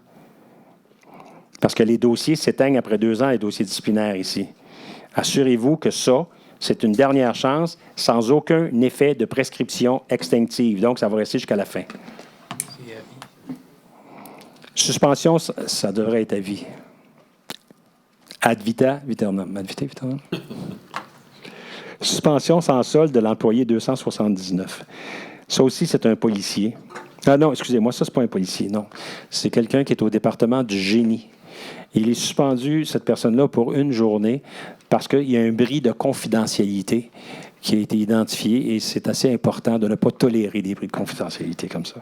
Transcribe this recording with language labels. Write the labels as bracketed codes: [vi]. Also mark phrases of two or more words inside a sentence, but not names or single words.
[fr] Parce que les dossiers s'éteignent après 2 ans, les dossiers disciplinaires ici. Assurez-vous que ça, c'est une dernière chance sans aucun effet de prescription extinctive. Donc, ça va rester jusqu'à la fin. Suspension, ça devrait être à vie. [la] Ad vitam aeternam. Ad vitam aeternam. [fr] Suspension sans solde de l'employé 279. Ça aussi, c'est un policier. Ah non, excusez-moi, ça, c'est pas un policier, non. C'est quelqu'un qui est au département du génie. Il est suspendu, cette personne-là, pour 1 journée parce qu'il y a un bris de confidentialité qui a été identifié et c'est assez important de ne pas tolérer des bris de confidentialité comme ça.